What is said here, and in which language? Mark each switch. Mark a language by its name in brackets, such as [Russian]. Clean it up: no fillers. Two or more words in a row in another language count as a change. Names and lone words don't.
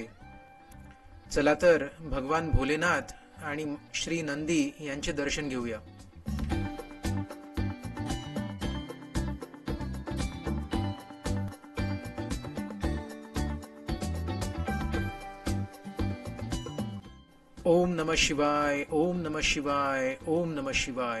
[Marathi] चला तर भगवान भोलेनाथ आणि श्री नंदी यांचे दर्शन घेऊया. [Sanskrit] ओम नमः शिवाय, ओम नमः शिवाय, ओम नमः शिवाय.